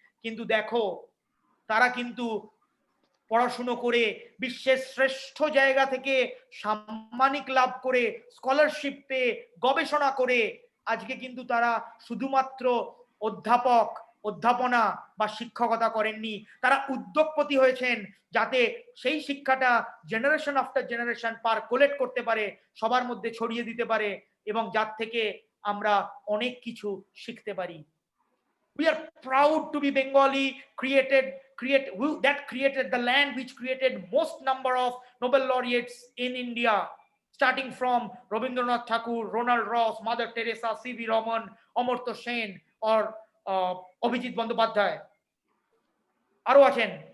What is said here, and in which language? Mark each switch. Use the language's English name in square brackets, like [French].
[Bangla] কিন্তু দেখো তারা কিন্তু পড়াশুনো করে বিশ্বের শ্রেষ্ঠ জায়গা থেকে সাম্মানিক লাভ করে, স্কলারশিপ পেয়ে, গবেষণা করে আজকে কিন্তু তারা শুধুমাত্র অধ্যাপক, অধ্যাপনা বা শিক্ষকতা করেননি, তারা উদ্যোগপতি হয়েছেন, যাতে সেই শিক্ষাটা জেনারেশন আফটার জেনারেশন কালেক্ট করতে পারে, সবার মধ্যে ছড়িয়ে দিতে পারে, এবং যার থেকে আমরা অনেক কিছু শিখতে পারি। [English] We are proud to be Bengali, that created the land which created most number of Nobel laureates in India, starting from Rabindranath Tagore, Ronald Ross, Mother Teresa, C.V. [Bangla] Raman, Amartya Sen, or Abhijit Bandyopadhyay, আরো আছেন।